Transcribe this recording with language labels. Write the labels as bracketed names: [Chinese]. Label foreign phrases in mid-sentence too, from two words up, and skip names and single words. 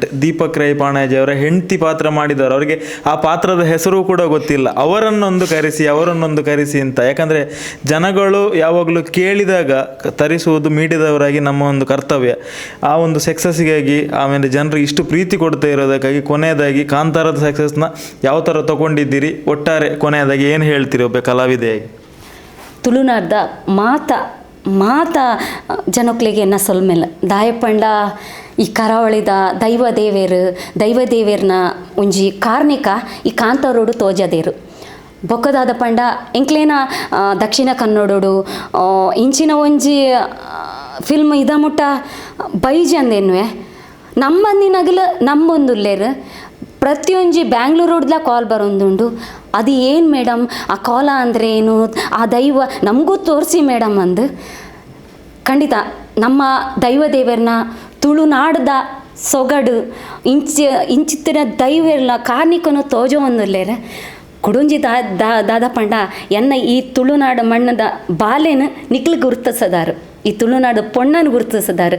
[Kannada] ದೀಪಕ್ ರೈ ಪಾಣಾಜಿ ಅವರ ಹೆಂಡತಿ ಪಾತ್ರ ಮಾಡಿದವರು, ಅವರಿಗೆ ಆ ಪಾತ್ರದ ಹೆಸರು ಕೂಡ ಗೊತ್ತಿಲ್ಲ, ಅವರನ್ನೊಂದು ಕರೆಸಿ ಅಂತ. ಯಾಕಂದರೆ ಜನಗಳು ಯಾವಾಗಲೂ ಕೇಳಿದಾಗ ತರಿಸುವುದು ಮೀಡಿಯಾದವರಾಗಿ ನಮ್ಮ ಒಂದು ಕರ್ತವ್ಯ. ಆ ಒಂದು ಸಕ್ಸಸ್ಸಿಗಾಗಿ, ಆಮೇಲೆ ಜನರಿಗೆ ಇಷ್ಟು ಪ್ರೀತಿ ಕೊಡ್ತಾ ಇರೋದಕ್ಕಾಗಿ ಕೊನೆಯದಾಗಿ ಕಾಂತಾರದ ಸಕ್ಸಸ್ನ ಯಾವ ಥರ ತೊಗೊಂಡಿದ್ದೀರಿ, ಒಟ್ಟಾರೆ ಕೊನೆಯದಾಗಿ ಏನು ಹೇಳ್ತೀರಿ ಒಬ್ಬ ಕಲಾವಿದೆಯಾಗಿ? [Tulu] ತುಳುನಾಡ್ದ ಮಾತ ಜನಕ್ಲಿಗೆ ಎನ್ನ ಸೊಲ್ಮೆಲ್ಲ ದಾಯಪಂಡ ಈ ಕರಾವಳಿದ ದೈವದೇವೇರ್ನ ಒಂಜಿ ಕಾರ್ಣಿಕ ಈ ಕಾಂತಾರೋಡು ತೋಜದೇರು ಬೊಕ್ಕದಾದ ಪಂಡ ಎಂಕ್ಲೇನ ದಕ್ಷಿಣ ಕನ್ನಡೋಡು ಇಂಚಿನ ಒಂಜಿ ಫಿಲ್ಮ್ ಇದ ಮುಟ್ಟ ಬೈಜಿ ಅಂದೇನುವೆ ನಮ್ಮಂದಿನಗಲು ನಂಬೊಂದುಲ್ಲೇರು ಪ್ರತಿಯೊಂಜಿ ಬ್ಯಾಂಗ್ಳೂರೋಡ್ಲ ಕಾಲ್ ಬರೋದುಂಡು. [Kannada] ಅದು ಏನು ಮೇಡಮ್ ಆ ಕಾಲ ಅಂದರೆ ಏನು, ಆ ದೈವ ನಮಗೂ ತೋರಿಸಿ ಮೇಡಮ್ ಅಂದು. [Tulu] ಖಂಡಿತ ನಮ್ಮ ದೈವದೇವರನ್ನ ತುಳುನಾಡ್ದ ಸೊಗಡು ಇಂಚಿತ್ತಿನ ದೈವರ್ನ ಕಾರ್ಣಿಕನು ತೋಜೋ ಒಂದುಲ್ಲೇರ ಕುಡುಂಜಿ ದಾದ ಪಂಡ ಎನ್ನ ಈ ತುಳುನಾಡು ಮಣ್ಣದ ಬಾಲೆನ ನಿಕ್ಲು ಗುರುತಿಸದಾರು, ಈ ತುಳುನಾಡು ಪೊಣ್ಣನ ಗುರುತಿಸದಾರು.